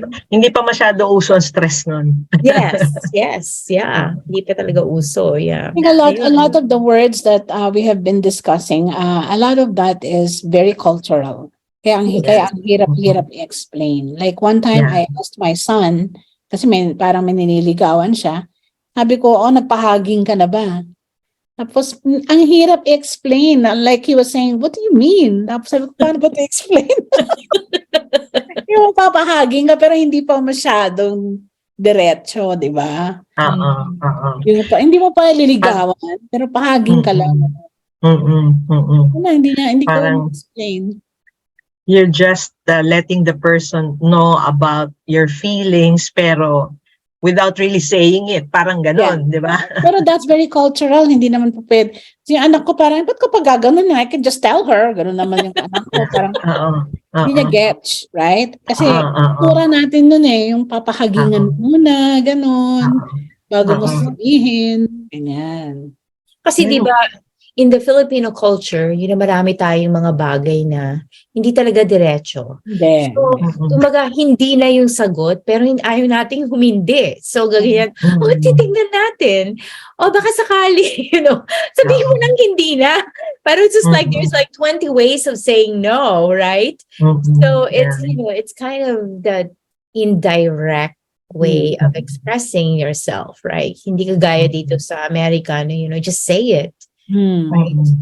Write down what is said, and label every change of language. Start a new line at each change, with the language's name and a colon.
Filipino: Hindi pa masyado uso ang stress nun. Yes, yeah. Hindi pa talaga uso, yeah.
English: I think a lot of the words that we have been discussing, a lot of that is very cultural.
Filipino: Kaya ang hirap i-explain.
English: Like one time I asked my son,
Filipino: kasi parang may niniligawan siya, sabi ko, nagpahaging ka na ba? Tapos, ang hirap i-explain.
English: Like he was saying, what do you mean?
Filipino: Tapos sabi ko, paano ba i-explain? Yung papahaging ka, pero hindi pa masyadong diretso, di ba? Hindi mo pa liligawan, pero pahaging ka lang. Hindi ko explain.
English: You're just letting the person know about your feelings, pero without really saying it.
Filipino: Parang ganon, di ba?
English: Pero that's very cultural.
Filipino: Hindi naman po pwede. Yung anak ko parang, ba't ko pa gaganon?
English: I can just tell her.
Filipino: Ganon naman yung anak ko. Parang, hindi niya gets, right? Kasi, pura natin nun yung papahagingan muna, ganon. Bago mo sabihin. Ganyan. Kasi di ba,
English: in the Filipino culture,
Filipino: marami tayong mga bagay na hindi talaga diretso. So, kumbaga, hindi na yung sagot, pero ayaw nating humindi. So, ganyan, titignan natin. Baka sakali, sabihin mo nang hindi na.
English: Pero it's just like, there's like 20 ways of saying no, right? So, it's kind of that indirect way of expressing yourself, right?
Filipino: Hindi kagaya dito sa America,
English: just say it.
Filipino: Right.